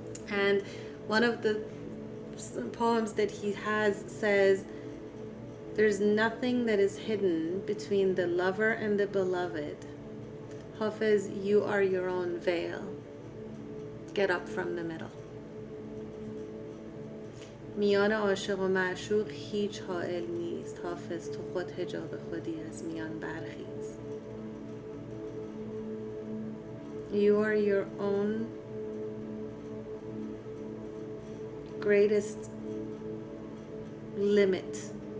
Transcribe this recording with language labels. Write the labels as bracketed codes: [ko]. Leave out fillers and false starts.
[en] And one of the poems that he has says, "There's nothing that is hidden between the lover and the beloved. Hafiz, you are your own veil. Get up from the middle." [fa] میان عاشق و معشوق هیچ حائل نیست. حافظ تو خود حجاب خودی از میان برخیز. [en] You are your own greatest limit.